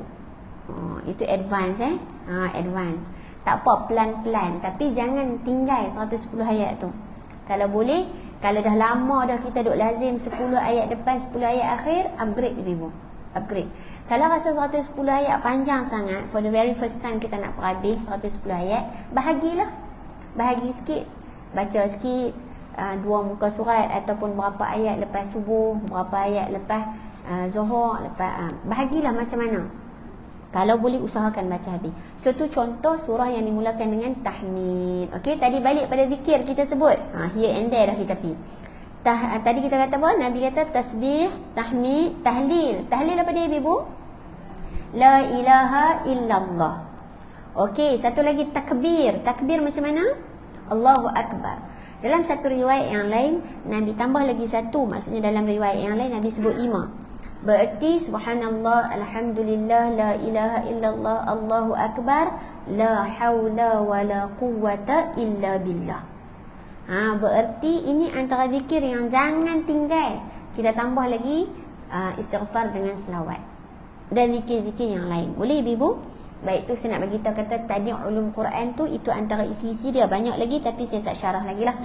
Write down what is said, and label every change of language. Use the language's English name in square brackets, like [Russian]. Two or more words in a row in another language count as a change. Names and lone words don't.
[English] Itu advance advance. [Malay] Tak apa, pelan-pelan, tapi jangan tinggal 110 ayat tu. Kalau boleh, kalau dah lama dah kita duk lazim 10 ayat depan 10 ayat akhir, upgrade ibu. Upgrade. Kalau rasa 110 ayat panjang sangat, [English] for the very first time [Malay] kita nak perhabis 110 ayat, bahagilah. Bahagi sikit. Baca sikit 2 muka surat ataupun berapa ayat lepas subuh, berapa ayat lepas zuhur, lepas bahagilah macam mana. Kalau boleh usahakan baca habis. So tu contoh surah yang dimulakan dengan tahmid. Okey, tadi balik pada zikir kita sebut. [English] Here and there [Malay] dah kita pergi. Tadi kita kata apa? Nabi kata tasbih, tahmid, tahlil. Tahlil apa dia, ibu? [Arabic] لا إله إلا الله. [Malay] Okey, satu lagi takbir. Takbir macam mana? [Arabic] الله أكبر. [Malay] Dalam satu riwayat yang lain, Nabi tambah lagi satu. Maksudnya dalam riwayat yang lain Nabi sebut 5. [Arabic] Berarti سبحان الله، الحمد لله, لا إله إلا الله، الله أكبر، لا حول ولا قوة إلا بالله. [Malay] Berarti ini antara zikir yang jangan tinggal. Kita tambah lagi istighfar dengan selawat dan zikir-zikir yang lain. Boleh ibu? Baik tu saya nak bagi tahu kata tadi ulum Quran tu itu antara isi-isi dia banyak lagi tapi saya tak syarah lagi lah.